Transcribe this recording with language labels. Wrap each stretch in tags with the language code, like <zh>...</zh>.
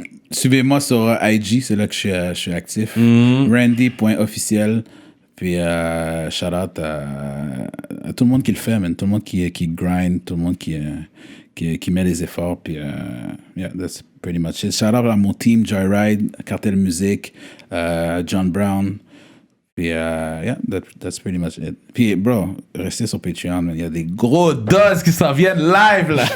<fr>Suivez-moi sur IG, c'est là que je suis actif. Randy.officiel. Puis shout out à tout le monde qui le fait, man. Tout le monde qui grind, tout le monde qui met les efforts.</fr> <en>Puis yeah, that's pretty much it. Shout out</en> <fr>à mon</fr> <en>team, Joyride, Cartel Music, John Brown. Puis yeah, that's pretty much it.</en> <fr>Puis bro, restez sur Patreon, man. Il y a des gros doses qui s'en viennent live là.</fr>